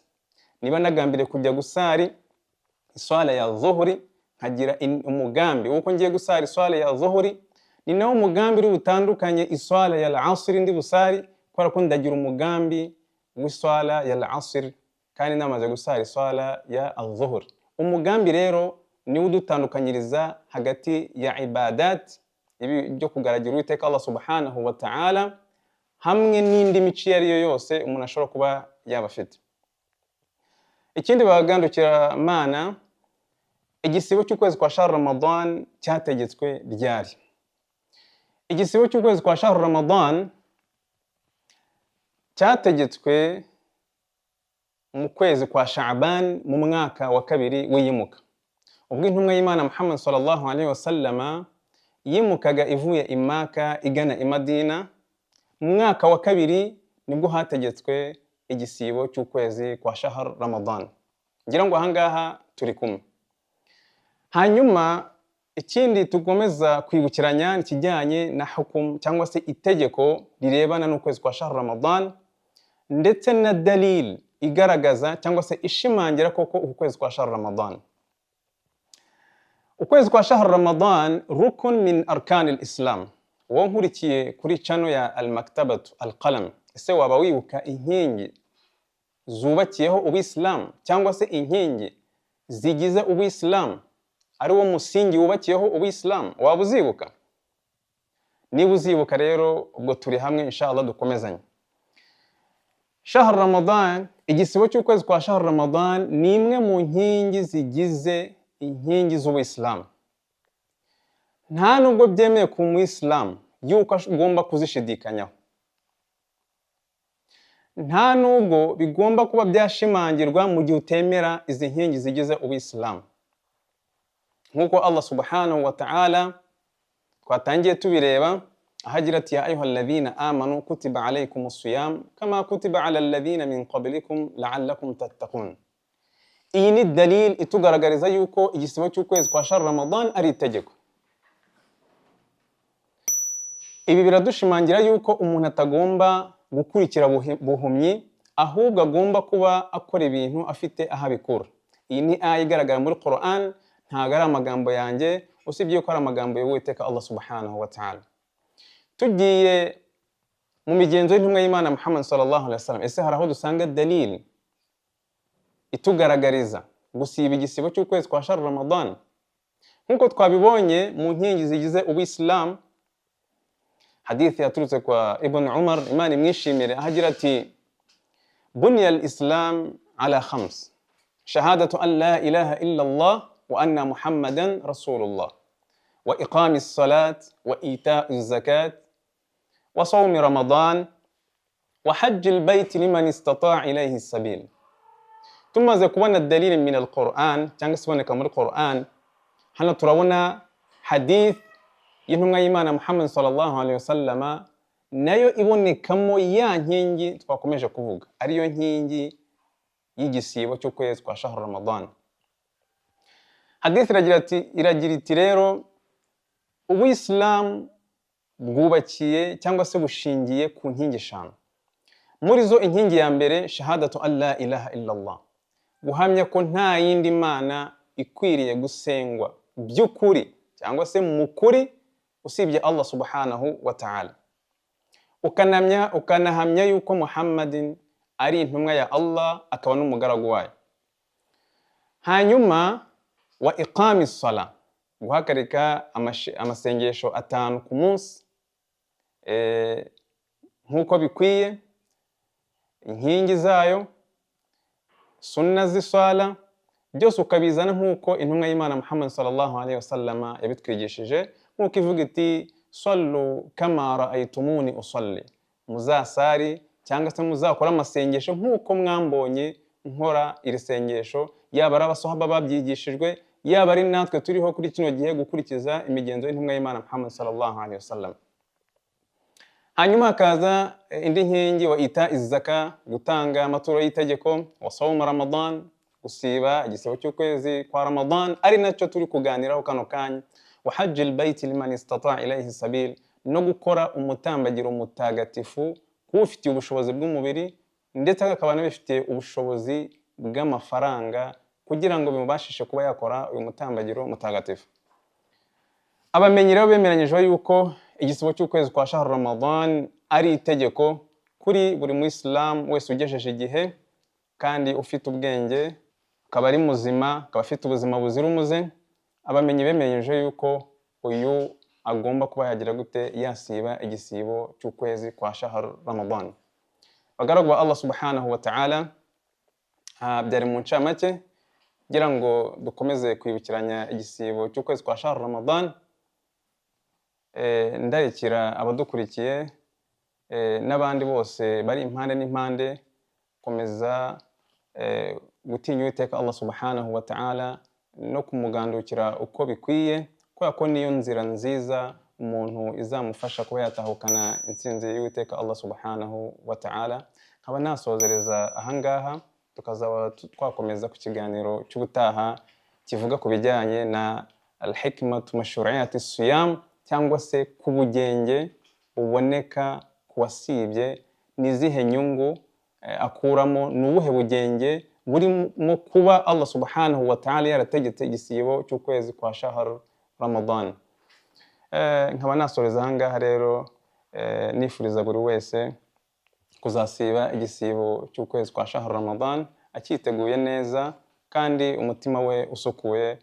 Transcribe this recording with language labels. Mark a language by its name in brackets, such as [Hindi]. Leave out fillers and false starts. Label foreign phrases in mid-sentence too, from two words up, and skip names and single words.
[Kinyarwanda] Niba nagambire kujya gusari iswala ya zuhuri, nkagira umugambi uko ngiye gusari iswala ya zuhuri, ni nawo umugambi uri butandukanye iswala ya al-asr ndi busari, kubera ko ndagira umugambi w'iswala ya al-asr kandi namaze gusara iswala ya al-zuhur. Umugambi rero ni udutandukanyiriza hagati ya ibadat, ibi byo kugaragira Uwiteka [Arabic] الله سبحانه وتعالى, [Kinyarwanda] hamwe n'indi mico yariyo yose umuntu ashobora kuba yabafite. Ikindi bagandukira mana, igisibo cy'ukwezi kwa [Arabic] شهر رمضان [Kinyarwanda] cyategetswe ryari? Igisibo cy'ukwezi kwa [Arabic] شهر رمضان [Kinyarwanda] cyategetswe mu kwezi kwa Sha'ban mu mwaka wa kabiri w'iyimuka, ubwo intumwa y'Imana Muhammad [Arabic] صلى الله عليه وسلم [Kinyarwanda] yimukaga ivuye i Maka igana i Madina. Mu mwaka wa kabiri nibwo hategetswe igisibo cy'ukwezi kwa [Arabic] شهر رمضان. [Kinyarwanda] Ngira ngo ahangaha turi kumwe. Hanyuma ikindi tugomeza kwibukiranya kijyanye na hukum cyangwa se itegeko rirebana n'ukwezi kwa [Arabic] شهر رمضان, [Kinyarwanda] ndetse na dalil igaragaza cyangwa se ishimangira koko ukwezi kwa [Arabic] شهر رمضان. [Kinyarwanda] Ukwezi kwa [Arabic] شهر رمضان ركن من أركان الإسلام. [Kinyarwanda] Wo nkurikiye kuri channel ya al-Maktabatu al-Qalam, ese waba wibuka inkingi zubakiyeho ubislam cyangwa se inkingi zigize ubislam ari wo musingi wubakiyeho ubislam? Waba uzibuka? Niba uzibuka rero ubwo turi hamwe inshallah dukomezanye. [Arabic] شهر رمضان, [Kinyarwanda] igisibo cy'ukwezi kwa [Arabic] شهر رمضان [Kinyarwanda] ni imwe mu nkingi zigize inkingi z'ubuyisilamu. Nta nubwo byemeye ku muyisilamu yuko ugomba kuzishidikanyaho, nta nubwo bigomba kuba byashimangirwa mu gihe utemera izi nkingi zigize ubuyisilamu. [Arabic] Nk'uko الله سبحانه وتعالى [Kinyarwanda] twatangiye tubireba ahagira ati [Arabic] يا أيها الذين آمنوا كتب عليكم الصيام كما كتب على الذين من قبلكم لعلكم تتقون. [Kinyarwanda] Iyi ni dalil itugaragariza yuko igisibo cy'ukwezi kwa [Arabic] شهر رمضان [Kinyarwanda] ari itegeko. Ibi biradushimangira yuko umuntu atagomba gukurikira buhumyi, ahubwo agomba kuba akora ibintu afite ahabikura. Iyi ni aya igaragara muri Quran, ntago ari amagambo yanjye, usibye ko ari amagambo y'Uwiteka [Arabic] الله سبحانه وتعالى. [Kinyarwanda] Tugiye mu migenzo y'intumwa y'Imana Muhammad [Arabic] صلى الله عليه وسلم, [Kinyarwanda] ese hari aho dusanga dalil itugaragariza gusiba igisibo cy'ukwezi kwa [Arabic] شهر رمضان? [Kinyarwanda] Nkuko twabibonye mu nkingi zigize ubuyisilamu, hadithi yaturutse kwa Ibn Umar, Imana imwishimire, ahagira ati [Arabic] بني الإسلام على خمس شهادة أن لا إله إلا الله وأن محمدا رسول الله وإقام الصلاة وإيتاء الزكاة وصوم رمضان وحج البيت لمن استطاع إليه السبيل. [Kinyarwanda] Tumaze kubona [Arabic] دليل من القرآن [Kinyarwanda] cyangwa se boneka muri Quran, hano turabona hadith y'intumwa y'Imana Muhammad [Arabic] صلى الله عليه وسلم, [Kinyarwanda] nayo ibonekamo ya nkingi twakomeje kuvuga, ariyo nkingi y'igisibo cy'ukwezi kwa [Arabic] شهر رمضان. [Kinyarwanda] Hadith iragira iti rero ubuyisilamu bwubakiye cyangwa se bushingiye ku nkingi eshanu. Muri zo inkingi ya mbere [Arabic] شهادة أن لا إله إلا الله, [Kinyarwanda] guhamya ko nta yindi mana ikwiriye gusengwa by'ukuri cyangwa se mu kuri usibye [Arabic] الله سبحانه وتعالى. [Kinyarwanda] Ukanahamya yuko Muhammadin ari intumwa ya Allah akaba n'umugaragu wayo. Hanyuma [Arabic] وإقام الصلاة, [Kinyarwanda] guhagarika amasengesho 5 ku munsi, nk'uko bikwiye, inkingi zayo, sunna z'isala, byose ukabizana nk'uko intumwa y'Imana Muhammad [Arabic] صلى الله عليه وسلم [Kinyarwanda] yabitwigishije, nk'uko ivuga iti [Arabic] صلوا كما رأيتموني أصلي, [Kinyarwanda] muzasari cyangwa se muzakora amasengesho nk'uko mwambonye nkora iri sengesho, yaba ari abasahaba babyigishijwe, yaba ari natwe turiho kuri kino gihe gukurikiza imigenzo y'intumwa y'Imana Muhammad [Arabic] صلى الله عليه وسلم. [Kinyarwanda] Hanyuma hakaza indi nkingi [Arabic] وإيتاء الزكاة, [Kinyarwanda] gutanga amaturo y'itegeko, [Arabic] وصوم رمضان, [Kinyarwanda] gusiba igisibo cy'ukwezi kwa Ramadan, ari nacyo turi kuganiraho kano kanya, [Arabic] وحج البيت لمن استطاع إليه سبيلا, [Kinyarwanda] no gukora umutambagiro mutagatifu kufitiye ubushobozi bw'umubiri ndetse akaba n'abifitiye ubushobozi bw'amafaranga kugira ngo bimubashishe kuba yakora uyu mutambagiro mutagatifu. Abamenyi rero bemeranyijwe yuko igisibo cy'ukwezi kwa [Arabic] شهر رمضان [Kinyarwanda] ari itegeko kuri buri Muislamu wese ugejeje igihe kandi ufite ubwenge, akaba ari muzima, akaba afite ubuzima buzira umuze. Abamenyi bemeranyijwe yuko uyu agomba kuba yagira gute, yasiba igisibo cy'ukwezi kwa [Arabic] شهر رمضان. [Kinyarwanda] Bagaragwa [Arabic] الله سبحانه وتعالى, [Kinyarwanda] byari mu ncamake kugira ngo dukomeze kwibukiranya igisibo cy'ukwezi kwa [Arabic] شهر رمضان. [Kinyarwanda] Ndarikira abadukurikiye n'abandi bose bari impande n'impande komeza gutinya Uwiteka [Arabic] الله سبحانه وتعالى [Kinyarwanda] no kumugandukira uko bikwiye, kubera ko niyo nzira nziza umuntu izamufasha kuba yatahukana intsinzi y'Uwiteka [Arabic] الله سبحانه وتعالى. [Kinyarwanda] Nkaba nasozereza ahangaha, tukazaba twakomeza ku kiganiro cy'ubutaha kivuga ku bijyanye na [Arabic] الحكمة مشروعية الصيام, [Kinyarwanda] cyangwa se ku bugenge buboneka ku wasibye, n'izihe nyungu akuramo, n'ubuhe bugenge burimo kuba [Arabic] الله سبحانه وتعالى [Kinyarwanda] yarategetse igisibo cy'ukwezi kwa [Arabic] شهر رمضان. [Kinyarwanda] Nkaba nasoreza ahangaha rero nifuriza buri wese kuzasiba igisibo cy'ukwezi kwa [Arabic] شهر رمضان [Kinyarwanda] akiteguye neza kandi umutima we usukuye.